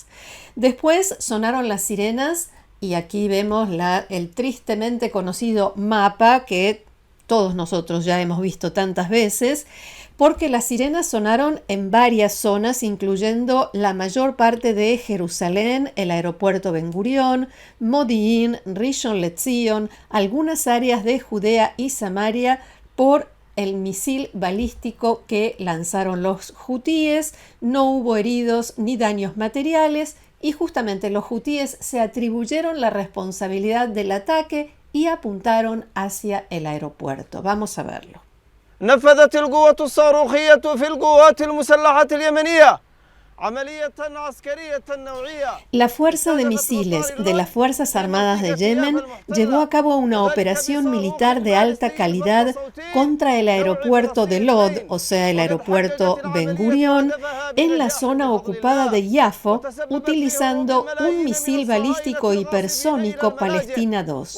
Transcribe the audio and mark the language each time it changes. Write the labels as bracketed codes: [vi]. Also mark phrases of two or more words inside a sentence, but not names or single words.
[es] Después sonaron las sirenas y aquí vemos el tristemente conocido mapa que todos nosotros ya hemos visto tantas veces, porque las sirenas sonaron en varias zonas, incluyendo la mayor parte de Jerusalén, el aeropuerto Ben Gurión, Modi'in, Rishon LeZion, algunas áreas de Judea y Samaria por el misil balístico que lanzaron los hutíes. No hubo heridos ni daños materiales y justamente los hutíes se atribuyeron la responsabilidad del ataque y apuntaron hacia el aeropuerto. Vamos a verlo. [ar] نفذت القوة الصاروخية في القوات المسلحة اليمنية عملية عسكرية نوعية. [es] La Fuerza de Misiles de las Fuerzas Armadas de Yemen llevó a cabo una operación militar de alta calidad contra el aeropuerto de Lod, o sea, el aeropuerto Ben Gurión, en la zona ocupada de Yafo, utilizando un misil balístico hipersónico Palestina 2.